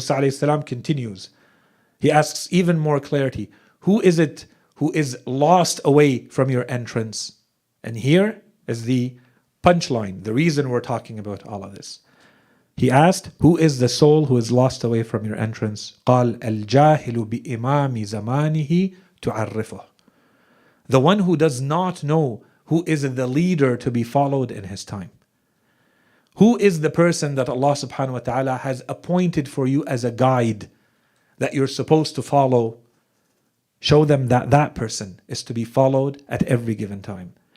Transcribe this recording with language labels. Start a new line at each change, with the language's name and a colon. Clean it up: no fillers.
English: Musa alayhi salam continues. He asks even more clarity. Who is it who is lost away from your entrance? And here is the punchline, the reason we're talking about all of this. He asked, who is the soul who is lost away from your entrance?
Arabic: قال الجاهل بإمام زمانه تعرفه.
English: The one who does not know who is the leader to be followed in his time. Who is the person that Allah subhanahu wa ta'ala has appointed for you as a guide that you're supposed to follow? Show them that that person is to be followed at every given time.